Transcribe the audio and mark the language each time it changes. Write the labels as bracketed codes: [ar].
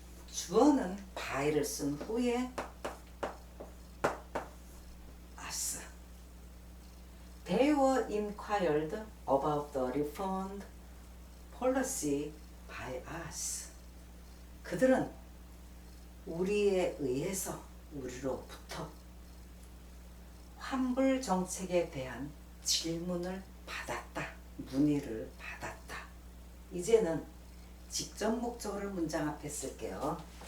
[ko] 주어는 by를 쓴 후에 us. [en] They were inquired about the refund policy by us. [ko] 그들은 우리에 의해서 우리로부터 환불 정책에 대한 질문을 받았다. 문의를 받았다. 이제는 직접 목적어를 문장 앞에 쓸게요.